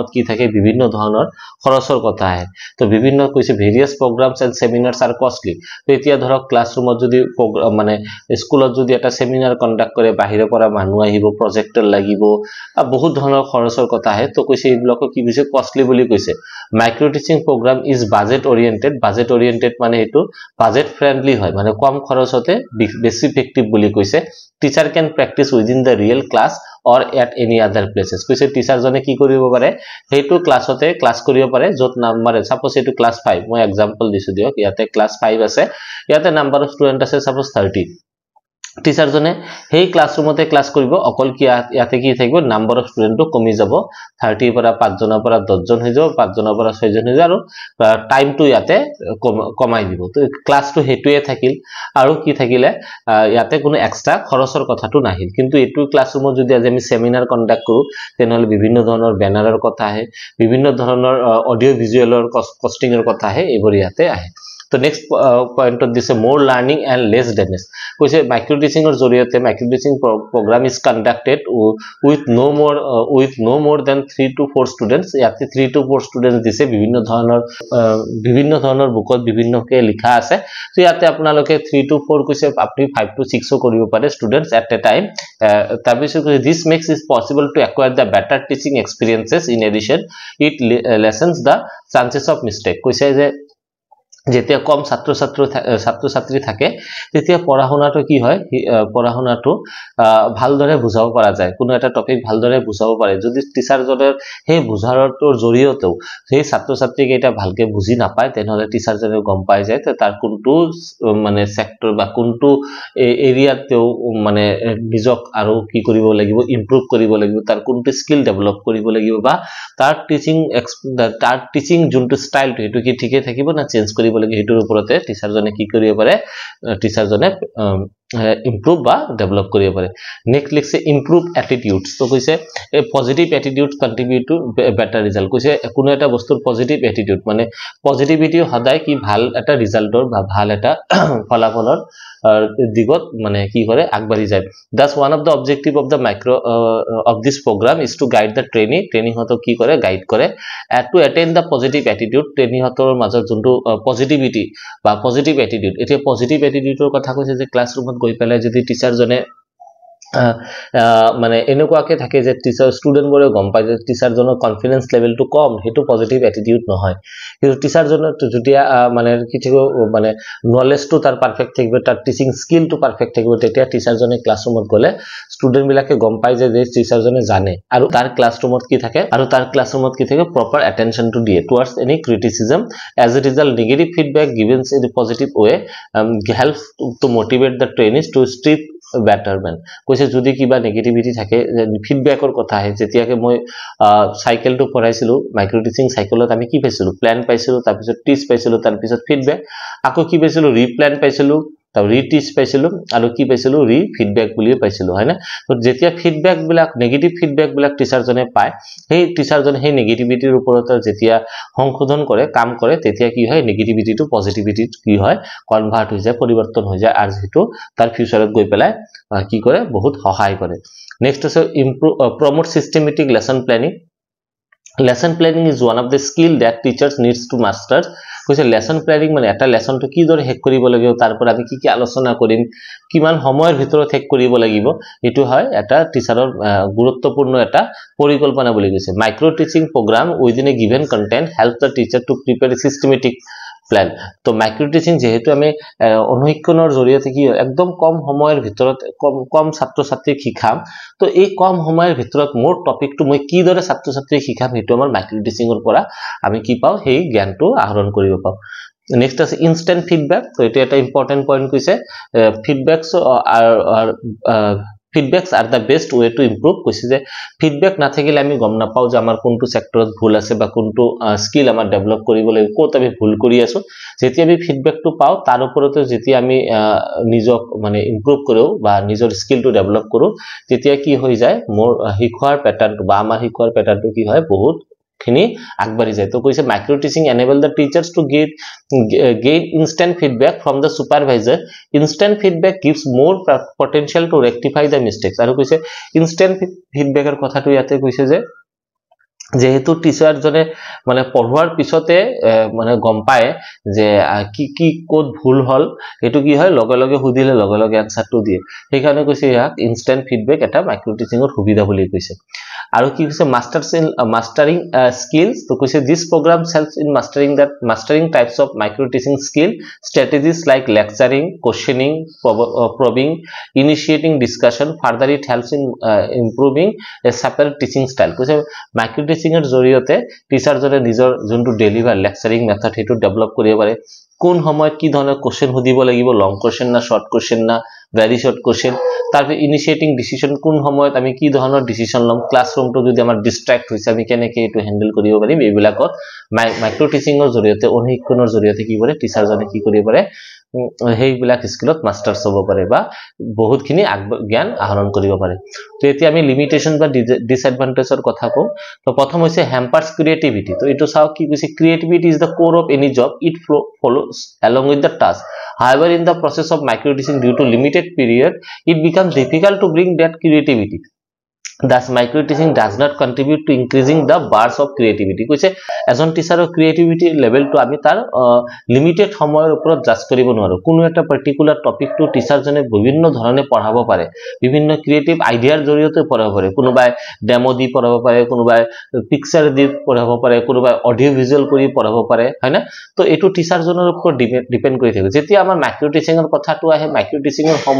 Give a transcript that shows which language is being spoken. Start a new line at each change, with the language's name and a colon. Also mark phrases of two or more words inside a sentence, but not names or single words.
Assamese: কি থাকে বিভিন্ন ধৰণৰ খৰচৰ কথা আহে তো বিভিন্ন কৈছে
English: various programs and seminars are costly
Assamese: তো এতিয়া ধৰক ক্লাসৰুমত যদি মানে স্কুলত যদি এটা
English: seminar conduct
Assamese: কৰে বাহিৰৰ পৰা মানুহ আহিব প্ৰজেক্টৰ লাগিব বহুত ধৰণৰ খৰচৰ কথা আহে তো কৈছে এইবিলাক কি কৈছে কষ্টলি বুলি কৈছে
English: micro teaching program is budget oriented
Assamese: মানে এটো
English: budget friendly
Assamese: হয় মানে কম খৰচতে বেছি ইফেক্টিভ বুলি কৈছে
English: teacher can practice within the real class or at any other places
Assamese: কৈছে টিচাৰ জনে কি কৰিব পাৰে হেতু ক্লাসতে ক্লাস কৰিব পাৰে যত নাম্বাৰ সাপোজ এটো ক্লাস 5 মই एग्जांपल দিছো দিয়ক ইয়াতে ক্লাস 5 আছে ইয়াতে
English: number of student
Assamese: আছে সাপোজ 30 টিচাৰ জনে হেই ক্লাছৰুমতে ক্লাছ কৰিব অকল কি ইয়াতে কি থাকিব
English: number of studentটো
Assamese: কমি যাব 30 পৰা 5 জনৰ পৰা 10 জন হৈ যাব 5 জনৰ পৰা 6 জন হৈ যাব আৰু টাইমটো ইয়াতে কমাই দিব তো ক্লাছটো হেতুয়ে থাকিল আৰু কি থাকিলে ইয়াতে কোনো এক্সট্ৰা খৰচৰ কথাটো নাহিল কিন্তু এটো ক্লাছৰুমত যদি আজি আমি
English: seminar conduct
Assamese: কৰো তেনেহলে বিভিন্ন ধৰণৰ বেনাৰৰ কথা আহে বিভিন্ন ধৰণৰ
English: audio visualৰ
Assamese: কষ্টিংৰ কথা আহে এইবোৰ ইয়াতে আহে তো
English: next pointত
Assamese: দিছে
English: more learning and less damage
Assamese: কৈছে
English: micro teachingৰ
Assamese: জৰিয়তে
English: micro teaching program is conducted with no more than 3 to 4 students
Assamese: ইয়াতে
English: 3 to 4 students
Assamese: দিছে বিভিন্ন ধৰণৰ বুকত বিভিন্নকে লিখা আছে তো ইয়াতে আপোনালোকে 3 to 4 কৈছে আপুনি 5 to 6 ও কৰিব পাৰে
English: students at a time
Assamese: তাৰপিছত this
English: makes it possible to acquire the better teaching experiences in addition it lessens the chances of mistake
Assamese: কৈছে যে যেতিয়া কম ছাত্ৰ ছাত্ৰী থাকে তেতিয়া পঢ়াশুনাটো কি হয় পঢ়াশুনাটো ভালদৰে বুজাব পৰা যায় কোনো এটা টপিক ভালদৰে বুজাব পাৰে যদি টিচাৰজনৰ সেই বুজাৰটোৰ জৰিয়তেও সেই ছাত্ৰ ছাত্ৰীক এটা ভালকে বুজি নাপায় তেনেহলে টিচাৰজনে গম পাই যায় তাৰ কোনটো মানে সেক্টৰ বা কোনটো এৰিয়াত তেও মানে নিজক আৰু কি কৰিব লাগিব ইমপ্ৰুভ কৰিব লাগিব তাৰ কোনটো
English: skill develop
Assamese: কৰিব লাগিব বা তাৰ টিচিং যোনটো ষ্টাইলটো হেতু কি ঠিকে থাকিব না চেঞ্জ কৰিব লাগে হেতুৰ ওপৰতে টিচাৰজনে কি কৰিব পাৰে টিচাৰজনে improve বা develop কৰিব পাৰে next লিখছে improve attitudes তো কৈছে
English: a positive attitude contribute to better result
Assamese: কৈছে কোনো এটা বস্তুৰ
English: positive attitude
Assamese: মানে পজিটিভিটি সদায় কি ভাল এটা ৰিজাল্টৰ বা ভাল এটা ফলাফলৰ দিগত মানে কি কৰে আগবাঢ়ি যায়
English: thus one of the objective of the of this program is to guide the trainee
Assamese: হতক কি কৰে গাইড কৰে
English: to attain the positive attitude
Assamese: trainee হতৰ মাজত যোনটো পজিটিভিটি বা
English: positive attitude
Assamese: এতিয়া
English: positive attitudeৰ
Assamese: কথা কৈছে যে ক্লাছৰুমত গৈ পেলাই যদি টিচাৰ জনে মানে এনেকুৱাকে থাকে যে টিচাৰ ষ্টুডেন্ট বৰে গম পায় যে টিচাৰ জনৰ
English: confidence levelটো
Assamese: কম হেতু
English: positive attitude
Assamese: নহয় কিন্তু টিচাৰ জনৰ যেতিয়া মানে কি থাকিব মানে নলেজটো তাৰ পারফেক্ট থাকিব তাৰ
English: teaching skillটো
Assamese: পারফেক্ট থাকিব তেতিয়া টিচাৰ জনে ক্লাছৰুমত গলে ষ্টুডেন্ট বিলাকে গম পায় যে টিচাৰ জনে জানে আৰু তাৰ ক্লাছৰুমত কি থাকে
English: proper attention to
Assamese: দিয়ে
English: towards any criticism as a result negative feedback given in a positive way helps to motivate the trainees to strive betterment
Assamese: কৈছে যদি কিবা নেগেটিভিটি থাকে ফিডব্যাকৰ কথা আহে যেতিয়াকে মই সাইকেলটো পঢ়াইছিলো
English: micro teaching cycleত
Assamese: আমি কি পাইছিলো প্ল্যান পাইছিলো তাৰ পিছত টিচ পাইছিলো তাৰ পিছত ফিডব্যাক আকৌ কি পাইছিলো ৰিপ্ল্যান পাইছিলো তা ৰিটিচ পাইছিলো আৰু কি পাইছিলো ৰি ফিডব্যাক বুলি পাইছিলো হয় না তো যেতিয়া ফিডব্যাক বিলাক
English: negative feedback
Assamese: বিলাক টিচাৰ জনে পায় সেই টিচাৰ জনে সেই নেগেটিভিটিৰ ওপৰত যেতিয়া সংশোধন কৰে কাম কৰে তেতিয়া কি হয়
English: negativity to positivity
Assamese: কি হয় কনভার্ট হৈ যায় পৰিৱৰ্তন হৈ যায় আৰু যেটো তাৰ ফিউচাৰত গৈ পেলাই কি কৰে বহুত সহায় কৰে নেক্সট আছে
English: promote systematic lesson planning is one of the skill that teachers needs to master
Assamese: কৈছে
English: lesson planning
Assamese: মানে এটা লেসনটো কি দৰে হেক কৰিব লাগিব তাৰপৰ আমি কি আলোচনা কৰিম কিমান সময়ৰ ভিতৰত হেক কৰিব লাগিব এটো হয় এটা টিচাৰৰ গুৰুত্বপূৰ্ণ এটা পৰিকল্পনা বুলি কৈছে
English: micro teaching program within a given content help the teacher to prepare a systematic plan
Assamese: তো
English: micro teaching
Assamese: যেহেতু আমি অনুশীলনৰ জৰিয়তে কি একদম কম সময়ৰ ভিতৰত কম ছাত্ৰ ছাত্ৰীক শিকাম তো এই কম সময়ৰ ভিতৰত মোৰ টপিকটো মই কি দৰে ছাত্ৰ ছাত্ৰীক শিকাম হেতু আমাৰ
English: micro teachingৰ
Assamese: পৰা আমি কি পাও সেই জ্ঞানটো আহৰণ কৰিব পাও নেক্সট আছে
English: instant feedback
Assamese: তো এটা এটা
English: important point
Assamese: কৈছে
English: feedbacks are the best way to improve
Assamese: কৈছে যে ফিডব্যাক না থাকিলে আমি গম না পাও যে আমাৰ কোনটো সেক্টৰত ভুল আছে বা কোনটো স্কিল আমাৰ ডেভেলপ কৰিব লাগিব কোত আমি ভুল কৰি আছো যেতিয়া আমি ফিডব্যাকটো পাও তাৰ ওপৰতে যেতিয়া আমি নিজক মানে ইমপ্ৰুভ কৰো বা নিজৰ স্কিলটো ডেভেলপ কৰো তেতিয়া কি হৈ যায় মোৰ শিক্ষাৰ প্যাটাৰ্নটো বা আমাৰ শিক্ষাৰ প্যাটাৰ্নটো কি হয় বহুত খিনি আগবাঢ়ি যায় তো কৈছে
English: micro teaching enable the teachers to gain instant feedback from the supervisor instant feedback gives more potential to rectify the mistakes
Assamese: আৰু কৈছে
English: instant feedbacker
Assamese: কথাটো ইয়াতে কৈছে যে যেহেতু টিচাৰ জনে মানে পঢ়োৱাৰ পিছতে মানে গম পায় যে কি কোড ভুল হল এটো কি হয় লগে লগে হুদিলে লগে লগে আনসারটো দিয়ে সেইকাৰণে কৈছে ইয়াক
English: instant feedback
Assamese: এটা
English: micro teachingৰ
Assamese: সুবিধা বুলি কৈছে আৰু কি কৈছে
English: mastering skills
Assamese: তো কৈছে
English: this program helps in mastering types of micro teaching skill strategies like lecturing questioning probing initiating discussion further it helps in improving a separate teaching style
Assamese: কৈছে মাইক্ৰো টিচিংৰ জৰিয়তে টিচাৰজনে নিজৰ যোনটো
English: deliver lecturing method
Assamese: হেতু ডেভেলপ কৰিব পাৰে কোন সময়ত কি ধৰণৰ কোশ্চেন সুধিব লাগিব
English: long question
Assamese: না
English: short question
Assamese: না
English: very short question
Assamese: তাৰপে
English: initiating decision
Assamese: কোন সময়ত আমি কি ধৰণৰ ডিসিশন লম ক্লাছৰুমটো যদি আমাৰ ডিস্ট্ৰাক্ট হৈছে আমি কেনেকৈ এটো হ্যান্ডেল কৰিব পাৰিম এইবিলাকত
English: micro teachingৰ
Assamese: জৰিয়তে অনুশীলনৰ জৰিয়তে কি কৰে টিচাৰজনে কি কৰিব পাৰে হেইবিলাক স্কিলত মাস্টাৰ্স হ'ব পাৰে বা বহুতখিনি জ্ঞান আহৰণ কৰিব পাৰে তো এতিয়া আমি লিমিটেশন বা ডিসএডভান্টেজৰ কথা কও তো প্ৰথম হৈছে হ্যাম্পাৰ্স
English: ক্ৰিয়েটিভিটি
Assamese: তো এটো চাও কি কৈছে
English: creativity is the core of any job it follows along with the task however in the process of micro teaching due to limited period it becomes difficult to bring that creativity thus micro teaching does not contribute to increasing the bars
Assamese: of creativity কৈছে এজন টিচাৰৰ
English: creativity levelটো
Assamese: আমি তাৰ লিমিটেড সময়ৰ ওপৰত জাজ কৰিব নোৱাৰো কোনো এটা
English: particular topicটো
Assamese: টিচাৰজনে বিভিন্ন ধৰণে পঢ়াব পাৰে বিভিন্ন
English: creative ideaৰ
Assamese: জৰিয়তে পঢ়াব পাৰে কোনোবাই ডেমো দি পঢ়াব পাৰে কোনোবাই পিকচাৰ দি পঢ়াব পাৰে কোনোবাই
English: audio visual
Assamese: কৰি পঢ়াব পাৰে হয়না তো এটো টিচাৰজনৰ ওপৰত ডিপেন্ড কৰি থাকে যেতিয়া আমাৰ
English: micro teachingৰ
Assamese: কথাটো আহে
English: micro teachingৰ